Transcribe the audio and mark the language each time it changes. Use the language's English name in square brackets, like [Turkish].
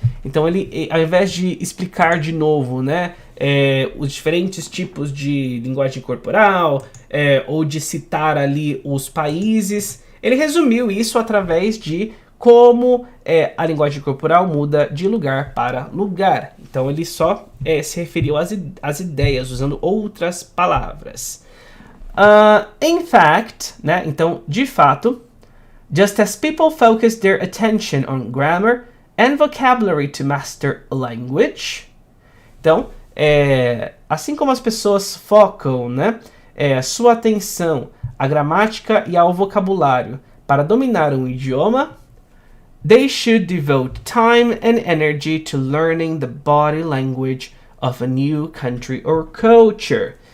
[Portuguese] Então, ele, ao invés de explicar de novo, né, os diferentes tipos de linguagem corporal, ou de citar ali os países, ele resumiu isso através de como a linguagem corporal muda de lugar para lugar. Então ele só se referiu às ideias, usando outras palavras. [English] In fact, né? [Portuguese] Então, de fato, [English] just as people focus their attention on grammar and vocabulary to master a language. [Portuguese] Então, assim como as pessoas focam, né, sua atenção à gramática e ao vocabulário para dominar um idioma, [English] they should devote time and energy to learning the body language of a new country or culture.